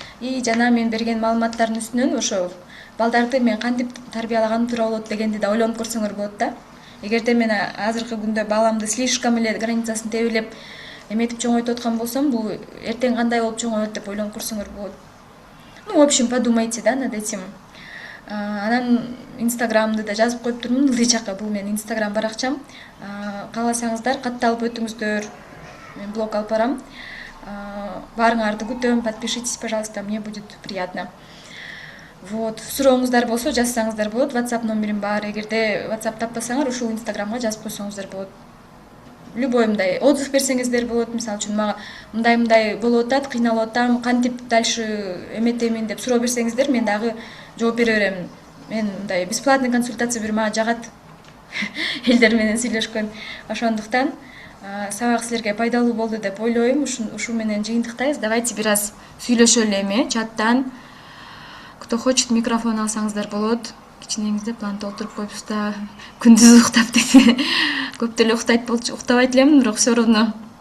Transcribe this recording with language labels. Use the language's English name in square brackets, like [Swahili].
[Kyrgyz] И жана мен берген маалыматтардын үстүнөн ошо балдарды мен кантип тарбиялаганым туура болот дегенди да ойлонуп көрсөңөр болот да. Эгерде мен азыркы күндө баламды слишком эле границасын тебелеп эметип чоңойтуп аткан болсом, бул эртең кандай болуп чоңоет деп ойлонуп көрсөңөр болот. [Russian] Ну, в общем, подумайте, да, над этим. [Kyrgyz] Анан инстаграмды да жазып коюп турмун, ылдый чакка, бул менин инстаграм баракчам. Кааласаңыздар катталып өтүңүздөр. Мен блог алып барам. Баарыңарды күтөм, [Russian] подпишитесь, пожалуйста, мне будет приятно. [Kyrgyz] Вот, сурооңуздар болсо жазсаңыздар болот. WhatsApp номерим бар. Эгерде WhatsApp таппасаңар, ушул инстаграмга жазып койсоңуздар болот. Любой мындай отзыв берсеңиздер болот. Мисалы үчүн мага мындай болуп атат, кыйналып атам, кантип дальше эметемин деп суроо берсеңиздер, мен дагы жооп бере берем. Мен мындай бесплатный консультация берип мага жагат элдер менен сүйлөшкөн. Ошондуктан сабак силерге пайдалуу болду деп ойлойм. Ушу менен жыйынтыктайбыз. Давайте бир аз сүйлөшөлү эми чаттан. [Russian] Кто хочет, [Kyrgyz] микрофон алсаңыздар болот. Кичинеңизде план толтуруп коюпсуз да, күндүз уктап дейт. Көп деле уктабайт элемин, бирок все равно.